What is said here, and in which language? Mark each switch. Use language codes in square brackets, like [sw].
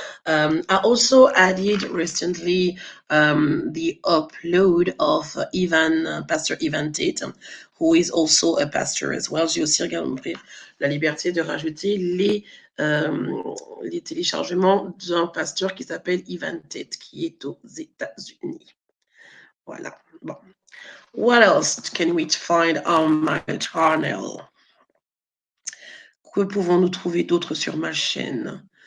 [en] I also added recently the upload of Pastor Ivan Tate, who is also a pastor as well. [fr] J'ai aussi pris la liberté de rajouter les téléchargements d'un pasteur qui s'appelle Ivan Tate, qui est aux États-Unis. Voilà. Bon. [en] What else can we find on my channel? [fr] Que pouvons-nous trouver d'autre sur ma chaîne?